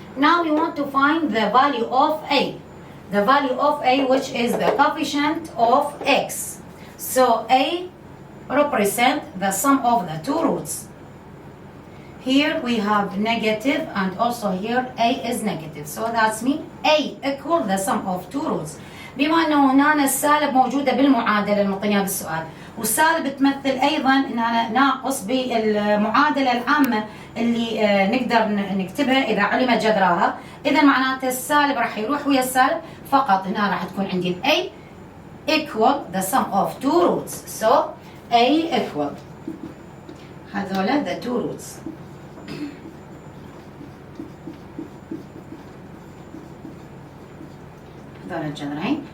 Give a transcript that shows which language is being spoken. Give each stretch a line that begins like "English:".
English: Now we want to find the value of A. The value of A, which is the coefficient of x. So A represents the sum of the two roots. Here we have negative, and also here A is negative. So that's mean A equal the sum of two roots.
Arabic: بما أنه هنا السالب موجودة بالمعادلة المعطية بالسؤال، والسالب تمثل أيضا أن أنا ناقص بالمعادلة العامة اللي نقدر نكتبها إذا علم جذرها. إذا معناته السالب راح يروح ويا السالب فقط. هنا راح تكون عندي
English: A equal the sum of two roots. So A equal
Arabic: هذولا
English: the two roots.
Arabic: هذول الجذرين.